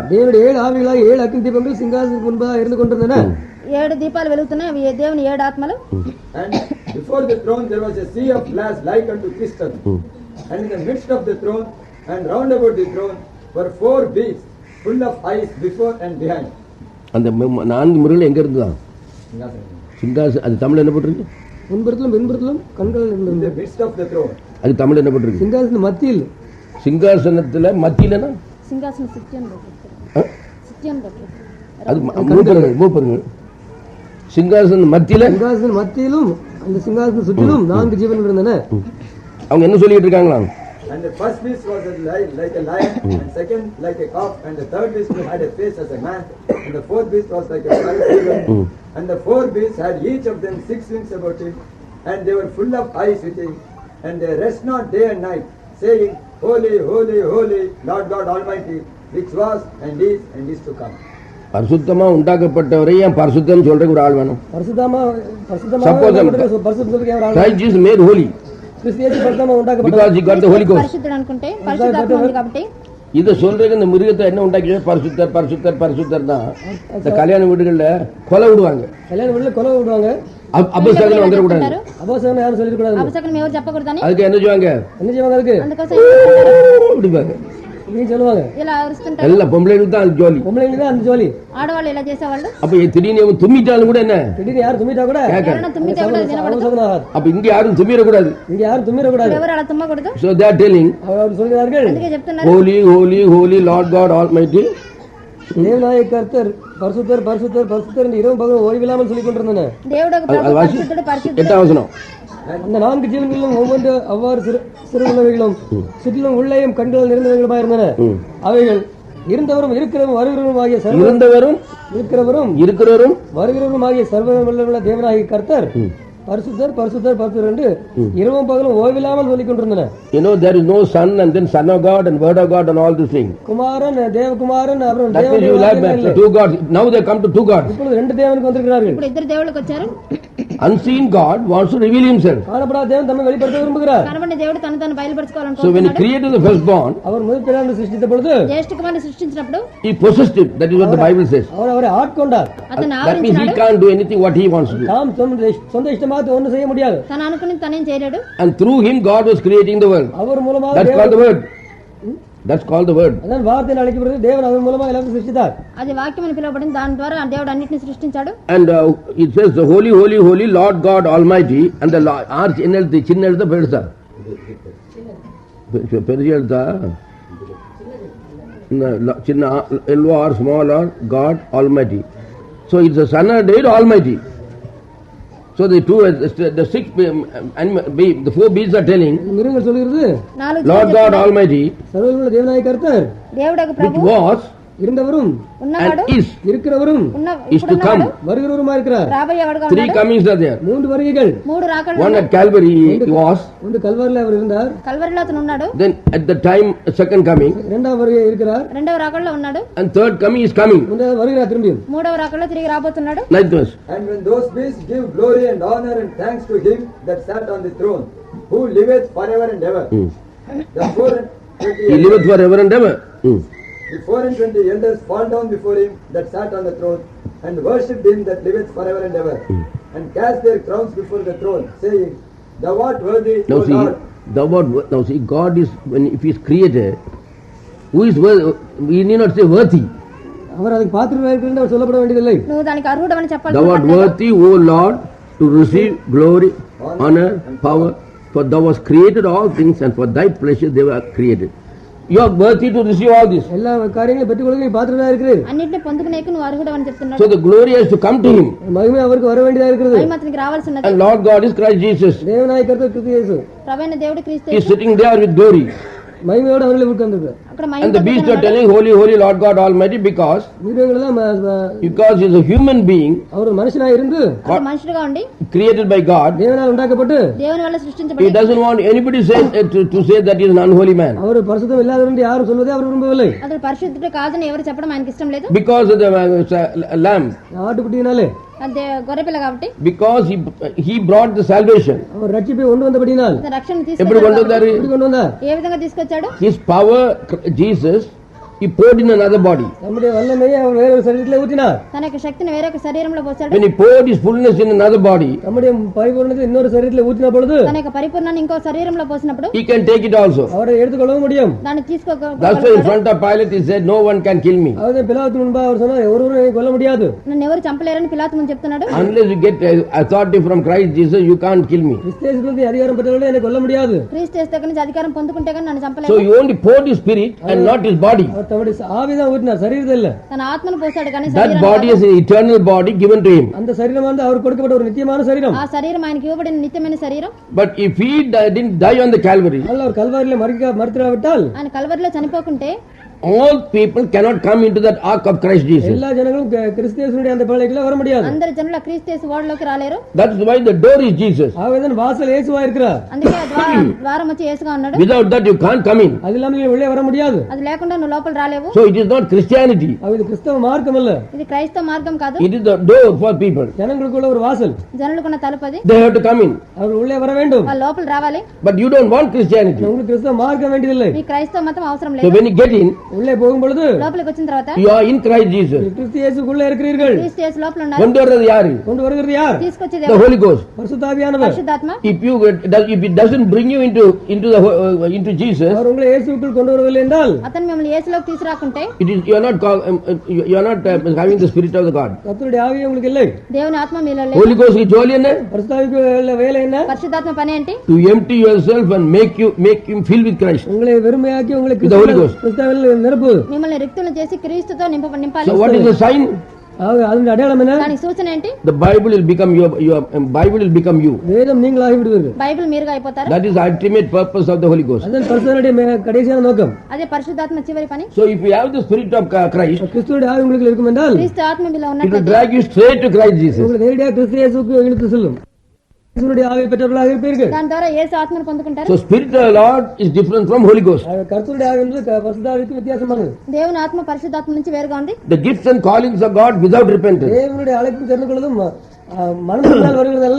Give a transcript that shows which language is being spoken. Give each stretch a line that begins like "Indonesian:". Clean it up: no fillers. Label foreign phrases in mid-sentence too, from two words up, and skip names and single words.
Tamil: தேவனுடைய 7 ஆவிகளாக 7 அக்கினி தீபங்கள் சிங்காசனத்துக்கு முன்பாக இருந்து கொண்டிருந்தன.
Telugu: 7 దీపాలు వెలుగుతున్నాయి. అవి దేవుని 7 ఆత్మలు.
English: And before the throne there was a sea of glass like unto crystal. And in the midst of the throne and round about the throne were 4 beasts full of eyes before and behind.
Tamil: அந்த 4 மிருகங்கள் எங்க இருந்ததா? சிங்காசனம். அது தமிழ்ல என்ன போட்டிருக்கு? முன்புறத்திலும் பின்புறத்திலும் கண்கள்
English: In
Tamil: இருந்தது.
English: the midst of the throne.
Tamil: அது தமிழ்ல என்ன போட்டிருக்கு? சிங்காசன மத்தியில். சிங்காசனத்துல மத்தியிலனா?
Telugu: సింహాసన సిత్యంలో
Tamil: அது மூப்பர்கள். சிங்காசன மத்தியில, சிங்காசன மத்தியிலும் அந்த சிங்காசன சுற்றிலும் 4 ஜீவன்கள் இருந்தன. அவங்க என்ன சொல்லிட்டு இருக்காங்களா?
English: And the first beast was like a lion, and second like a calf, and the third beast had a face as a man, and the fourth beast was like a wild eagle, and the 4 beasts had each of them 6 wings about it, and they were full of eyes within, and they rest not day and night, saying, Holy, holy, holy, Lord God Almighty, which was and is to come.
Tamil: பரிசுத்தமா உண்டாக்கப்பட்டவரை ஏன் பரிசுத்தம் சொல்றதுக்கு ஒரு ஆள் வேணும்? பரிசுத்தமா பரிசுத்தத்துக்கு ஒரு ஆள்.
English: Christ is made holy
Tamil: கிறிஸ்து இயேசு பரிசுத்தமா உண்டாக்கப்பட்டார்.
English: because he got the Holy Ghost.
Telugu: పరిశుద్ధుడు అనుకుంటే పరిశుద్ధాత్మ ఉంది కాబట్టి
Tamil: இத சொல்றதுக்கு இந்த மிருகத்தை என்ன உண்டாக்கியது? பரிசுத்தர் பரிசுத்தர் பரிசுத்தர் தான். இந்த கல்யாண வீடுகள்ல கொலை விடுவாங்க, கல்யாண வீட்டுல கொலை விடுவாங்க. அபசகனம் வந்துடக்கூடாது. அபசகனம் யாரும் சொல்லிடக்கூடாது.
Telugu: అపసకనం ఎవరు చెప్పకూడదని
Tamil: அதுக்கு என்ன செய்வாங்க? என்ன செய்வாங்க? அதுக்கு
Telugu: అందుకోసం
Tamil: பிடிப்பாங்க. இப்படின்னு சொல்லுவாங்க.
Telugu: ఇలా అరుస్తుంటారు.
Tamil: எல்லா பொம்பளைகளுக்கு தான் அது ஜோலி. பொம்பளைங்களுக்கு தான் அந்த ஜோலி.
Telugu: ఆడవాళ్ళు ఇలా చేసేవాళ్ళు.
Tamil: அப்ப திடீர்னு இவன் தும்மிட்டாலும் கூட என்ன? திடீர்னு யாரும் தும்மிட்டா கூட
Telugu: ఎవరైనా తుమ్మితే కూడా వినపడదు.
Tamil: அப்ப இங்க யாரும் தும்மிடக்கூடாது. இங்க யாரும் தும்மிடக்கூடாது.
Telugu: ఎవరు అలా తుమ్మకూడదు.
English: So they are telling,
Tamil: அவர் சொல்கிறார்கள்,
Telugu: అందుకే చెప్తున్నారు,
English: holy holy holy Lord God Almighty.
Tamil: தேவனாய கர்த்தர் பரிசுத்தர் பரிசுத்தர் பரிசுத்தர் என்று இரவும் பகலும் ஓய்வில்லாமல் சொல்லிக் கொண்டிருந்தனர்.
Telugu: దేవుడు పరిశుద్ధుడు పరిశుద్ధుడు.
Tamil: 8வது வசனம். அந்த 4 ஜீவன்களும் ஒவ்வொன்று அவ்வாறு சிறு உள்ளவைகளும் சுற்றிலும் உள்ளேயும் கண்கள் நிறைந்தவைகளுமாய் இருந்தன. அவைகள் இருந்தவரும் இருக்கிறவரும் வருகிறவரும் ஆகிய வருகிறவரும் ஆகிய சர்வ வல்லமையுள்ள தேவனாகிய கர்த்தர் பரிசுத்தர் பரிசுத்தர் பரிசுத்தர் என்று இரவும் பகலும் ஓய்வில்லாமல் சொல்லிக் கொண்டிருந்தன.
English: You know there is no son and then son of God and word of God and all these things.
Tamil: குமாரன் தேவகுமாரன் அப்புறம்
English: That means you will have two gods. Now they come to 2 gods.
Tamil: இப்பொழுது 2 தேவனுக்கு வந்திருக்கிறார்கள்.
Telugu: ఇప్పుడు ఇద్దరు దేవుళ్ళకి వచ్చారు.
English: Unseen God wants to reveal himself.
Tamil: காணப்படாத தேவன் தம்மை வெளிப்படுத்த விரும்புகிறார்.
Telugu: కనబడిన దేవుడు తను తాను బయలుపరచుకోవాలనుకుంటున్నాడు.
English: So when he created the firstborn,
Tamil: அவர் முதல் பிள்ளையை சிருஷ்டித்த பொழுது
Telugu: జ్యేష్ఠ కుమారుని సృష్టించినప్పుడు
English: he possessed it. That is what the Bible says.
Tamil: அவர் அவரை ஆட்கொண்டார்.
Telugu: అతను
English: That means he
Telugu: ఆవరించాడు.
English: can't do anything what he wants to do.
Tamil: தாம் சொந்த இஷ்டமாக ஒன்றும் செய்ய முடியாது.
Telugu: తను అనుకుని తనేం చేయలేడు.
English: And through him God was creating the world.
Tamil: அவர் மூலமாக
English: That's called the word. That's called the word.
Tamil: அதான் வார்த்தையின் அழைக்கப்படுகிறது. தேவன் அவர் மூலமாக எல்லாத்தையும் சிருஷ்டித்தார்.
Telugu: అది వాక్యం అని పిలువబడింది. దాని ద్వారా దేవుడు అన్నిటిని సృష్టించాడు.
English: And it says the holy holy holy Lord God Almighty and the R
Tamil: சின்னெழுத்து சின்னெழுத்து பெருசா பெரிய எழுத்தா சின்ன
English: LOR small R God Almighty. So it's a son of David Almighty. So the 4 beasts are telling
Tamil: மிருகங்கள் சொல்கிறது,
English: Lord God Almighty
Tamil: சர்வவல்லமையுள்ள தேவனாகிய கர்த்தர்
Telugu: దేవుడకు
English: which
Telugu: ప్రభు
English: was
Tamil: இருந்தவரும்
Telugu: ఉన్నవాడు
English: and is
Tamil: இருக்கிறவரும்
English: is to come.
Tamil: வருகிறவருமா இருக்கிறார்.
Telugu: రాబోయేవాడుగా 3 ఉన్నాడు.
English: comings are there.
Tamil: 3 வருகைகள்.
Telugu: 3 రాకళ్ళు.
English: One at Calvary he was.
Tamil: ஒன்று கல்வாரியில் அவர் இருந்தார்.
Telugu: కల్వరిలో అతను ఉన్నాడు.
English: Then at the time second coming.
Tamil: இரண்டாவது வருகை இருக்கிறார்.
Telugu: రెండవ రాకళ్ళలో ఉన్నాడు.
English: And third coming is coming.
Tamil: மூன்றாவது வருகிறார் திரும்பியும்.
Telugu: మూడవ రాకళ్ళలో తిరిగి రాబోతున్నాడు.
English: 9th verse. And when those beasts give glory and honor and thanks to him that sat on the throne, who liveth forever and ever. The 24 He liveth forever and ever. The 24 elders fall down before him that sat on the throne and worshipped him that liveth forever and ever, and cast their crowns before the throne, saying, Thou art worthy, O Lord. Now see, God is, if he is created, who is worthy? We need not say worthy.
Tamil: அவர் அதுக்கு பாத்திரமாக இருக்கிறது அவர் சொல்லப்பட வேண்டியதில்லை.
Telugu: నువ్వు దానికి అర్హుడవని చెప్పాలి.
English: Thou art worthy, O Lord, to receive glory, honor, power, for thou hast created all things, and for thy pleasure they were created. You are worthy to receive all this.
Tamil: எல்லா காரியங்களையும் பெற்றுக்கொள்ள நீ பாத்திரமாக இருக்கிறீர்.
Telugu: అన్నిటిని పొందుకునేకు నువ్వు అర్హుడవని చెప్తున్నాడు.
English: So the glory has to come to him.
Tamil: மகிமை அவருக்கு வர வேண்டியதாக இருக்கிறது.
Telugu: మహిమ అతనికి రావాల్సి ఉన్నది.
English: And Lord God is Christ Jesus.
Tamil: தேவனாகிய கர்த்தர் கிறிஸ்து இயேசு.
Telugu: ప్రభువైన దేవుడు క్రీస్తు
English: He is
Telugu: యేసు.
English: sitting there with glory.
Tamil: மகிமையோடு அவர்களை உட்கார்ந்திருக்கிறார்.
Telugu: అక్కడ
English: And
Telugu: మహిమ
English: the beasts are telling, Holy, holy Lord God Almighty, because he is a human being.
Tamil: அவர் மனுஷனாக இருந்து
Telugu: అతడు మనుషుడుగా ఉండి
English: created by God.
Tamil: தேவனால் உண்டாக்கப்பட்டு
Telugu: దేవుని వల్ల
English: He
Telugu: సృష్టించబడి
English: doesn't want anybody to say that he is an unholy man.
Tamil: அவர் பரிசுத்தம் இல்லாதவர் என்று யாரும் சொல்வதே அவர் விரும்பவில்லை.
Telugu: అతడు పరిశుద్ధుడు కాదని ఎవరు చెప్పడం ఆయనకి ఇష్టం లేదు.
English: Because of the lamb.
Tamil: ஆட்டுக்குட்டியினாலே
Telugu: అది గొర్రెపిల్ల కాబట్టి
English: Because he brought the salvation.
Tamil: அவர் ரட்சிப்பை கொண்டு வந்தபடினால்
Telugu: అతను రక్షణ ఎప్పుడు తీసుకొచ్చాడు కొంటున్నారు?
Tamil: எப்படி கொண்டு வந்தார்?
Telugu: ఏ విధంగా తీసుకొచ్చాడు?
English: His power, Jesus, he poured in another body.
Tamil: நம்முடைய வல்லமையை அவர் வேற ஒரு சரீரத்திலே ஊற்றினார்.
Telugu: తన యొక్క శక్తిని వేరొక శరీరంలో పోసాడు.
English: When he poured his fullness in another body,
Tamil: நம்முடைய பரிபூரணத்தை இன்னொரு சரீரத்திலே ஊற்றின பொழுது
Telugu: తన యొక్క పరిపూర్ణాన్ని ఇంకో శరీరంలో పోసినప్పుడు
English: he can take it also.
Tamil: அவரை எடுத்துக்கொள்ளவும் முடியும்.
Telugu: దాన్ని
English: That's why in
Telugu: తీసుకోగలుగుతాడు.
English: front of Pilate he said, no one can kill me.
Tamil: அதாவது பிலாத்து முன்பாக அவர் சொன்னார், ஒருவரும் கொல்ல முடியாது.
Telugu: నన్ను ఎవరు చంపలేరని పిలాతు ముందు చెప్తున్నాడు.
English: Unless you get authority from Christ Jesus, you can't kill me.
Tamil: கிறிஸ்தேசுக்கு அதிகாரம் பெற்றவர்களே என்னை கொல்ல முடியாது.
Telugu: క్రీస్తు దగ్గర నుంచి అధికారం పొందుకుంటే కానీ నన్ను
English: So
Telugu: చంపలేరు.
English: he only poured his spirit and not his body.
Tamil: அவர் தம்முடைய ஆவிதான் ஊற்றினார், சரீரத்தை இல்ல.
Telugu: తన ఆత్మను పోసాడు కానీ
English: That
Telugu: శరీరం
English: body is an eternal body given to him.
Tamil: அந்த சரீரம் வந்து அவர் கொடுக்கப்பட்ட ஒரு நித்தியமான சரீரம்.
Telugu: ఆ శరీరం ఆయనకి ఇవ్వబడిన నిత్యమైన శరీరం.
English: But if he didn't die on the Calvary,
Tamil: அதனால அவர் கல்வாரியிலே மரித்திராவிட்டால்
Telugu: ఆయన కల్వరిలో చనిపోకుంటే
English: all people cannot come into that ark of Christ Jesus.
Tamil: எல்லா ஜனங்களும் கிறிஸ்தேசுடைய அந்த பள்ளிக்குள்ள வர முடியாது.
Telugu: అందరు జనుల క్రీస్తు యేసు ఓడలోకి రాలేరు.
English: That's why the door is Jesus.
Tamil: ஆகவேதான் வாசல் இயேசுவா இருக்கிறார்.
Telugu: అందుకే ద్వారం వచ్చి యేసుగా ఉన్నాడు.
English: Without that you can't come in.
Tamil: அது இல்லாம நீ உள்ளே வர முடியாது.
Telugu: అది లేకుండా నువ్వు లోపల రాలేవు.
English: So it is not Christianity.
Tamil: இது கிறிஸ்தவ மார்க்கம் அல்ல.
Telugu: ఇది క్రైస్తవ మార్గం కాదు.
English: It is the door for people.
Tamil: ஜனங்களுக்குள்ள ஒரு வாசல்.
Telugu: జనులకున్న తలుపది.
English: They have to come in.
Tamil: அவர் உள்ளே வர வேண்டும்.
Telugu: వాళ్ళు లోపల రావాలి.
English: But you don't want Christianity.
Tamil: உங்களுக்கு கிறிஸ்தவ மார்க்கம் வேண்டியதில்லை.
Telugu: మీ క్రైస్తవ మతం అవసరం
English: So
Telugu: లేదు.
English: when you get in,
Tamil: உள்ளே போகும் பொழுது
Telugu: లోపలికి వచ్చిన తర్వాత
English: you are in Christ Jesus.
Tamil: கிறிஸ்து இயேசுக்குள்ளே இருக்கிறீர்கள்.
Telugu: క్రీస్తు యేసు లోపల ఉన్నారు.
Tamil: கொண்டு வர்றது யாரு? கொண்டு வருகிறது யார்?
Telugu: తీసుకొచ్చేది
English: The Holy Ghost.
Tamil: பரிசுத்த ஆவியானவர்.
Telugu: పరిశుద్ధాత్మ.
English: If it doesn't bring you into Jesus,
Tamil: அவர் உங்களை இயேசுக்குள் கொண்டு வரவில்லை என்றால்
Telugu: అతను మిమ్మల్ని యేసులోకి తీసుకురాకుంటే
English: it is you are not having the spirit of the God.
Tamil: கர்த்தருடைய ஆவி உங்களுக்கு இல்லை.
Telugu: దేవుని ఆత్మ మీలో లేదు.
English: Holy Ghost is jolly என்ன?
Tamil: பரிசுத்த ஆவிக்கு வேலை என்ன?
Telugu: పరిశుద్ధాత్మ పని ఏంటి?
English: To empty yourself and make him fill with Christ.
Tamil: உங்களை வெறுமையாக்கி உங்களை
English: With the Holy Ghost.
Tamil: கிறிஸ்துவில் நிரப்பு.
Telugu: మిమ్మల్ని రిక్తులను చేసి క్రీస్తుతో నింపాలి.
English: So what is the sign?
Tamil: அதனுடைய அடையாளம் என்ன?
Telugu: దానికి సూచన ఏంటి?
English: The Bible will become your Bible will become you.
Tamil: வேதம் நீங்களாகி விடுவீர்கள்.
Telugu: బైబిల్ మీరుగా అయిపోతారు.
English: That is the ultimate purpose of the Holy Ghost.
Tamil: அதன் பரிசுத்தனுடைய கடைசியான நோக்கம்.
Telugu: అదే పరిశుద్ధాత్మ చివరి పని.
English: So if you have the spirit of Christ,
Tamil: கிறிஸ்துவுடைய ஆவி உங்களுக்கு இருக்கும் என்றால்
Telugu: క్రీస్తు ఆత్మ మీలో
English: it will
Telugu: ఉన్నట్లయితే
English: drag you straight to Christ Jesus.
Tamil: உங்களை நேரடியாக கிறிஸ்து இயேசுவுக்கு இழுத்து செல்லும். கிறிஸ்துவுடைய ஆவி பெற்றவர்களாக இருப்பீர்கள்.
Telugu: దాని ద్వారా యేసు ఆత్మను పొందుకుంటారు.
English: So spirit of the Lord is different from Holy Ghost.
Tamil: கர்த்தருடைய ஆவி என்பது பரிசுத்த ஆவிக்கு வித்தியாசமானது.
Telugu: దేవుని ఆత్మ పరిశుద్ధాత్మ నుంచి వేరుగా ఉంది.
English: The gifts and callings of God without repentance.
Tamil: தேவனுடைய அழைப்பு தெரிந்து கொள்வதும் மனதினால் வருகிறது அல்ல.